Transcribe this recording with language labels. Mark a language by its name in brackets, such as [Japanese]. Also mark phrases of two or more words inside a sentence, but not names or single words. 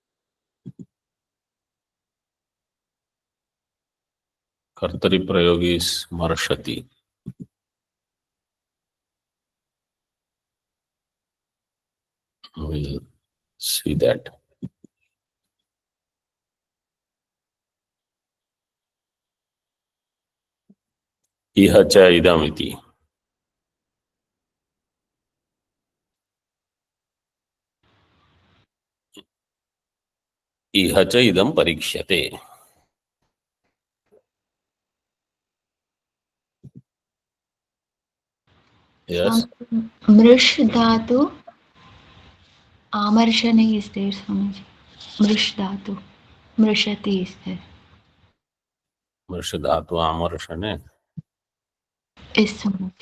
[Sanskrit] Kartari Prayogi [English] is Marshati. We'll see that. [Sanskrit] Iha cha idamiti. Iha cha idam parikshyate. [English] Yes. [Sanskrit] Mrish dhatu, amarshana [English] is there, Swamiji. [Sanskrit] Mrish dhatu, mrishati [English] is there. [Sanskrit] Mrishadhatu Amarshane. [English] Is Swamiji.